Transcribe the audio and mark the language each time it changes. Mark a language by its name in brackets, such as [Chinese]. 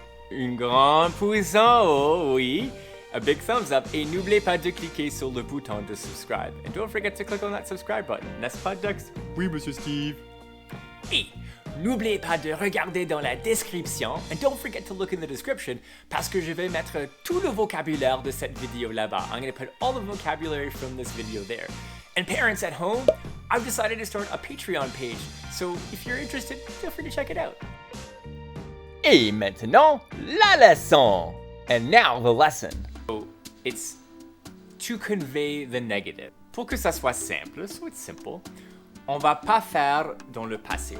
[French] Une grande pouce en haut, oui. [English] A big thumbs up [French] et n'oubliez pas de cliquer sur le bouton de subscribe. [English] And don't forget to click on that subscribe button, [French] n'est-ce pas, [English] Dex? [French] Oui, Monsieur Steve. Et n'oubliez pas de regarder dans la description, [English] and don't forget to look in the description, [French] parce que je vais mettre tout le vocabulaire de cette vidéo là-bas. [English] I'm going to put all the vocabulary from this video there. And parents at home, I've decided to start a Patreon page, so if you're interested, feel free to check it out. [French] Et maintenant, la leçon. [English] And now the lesson. So it's to convey the negative. [French] Pour que ça soit simple, [English] so it's simple, [French] on va pas faire dans le passé.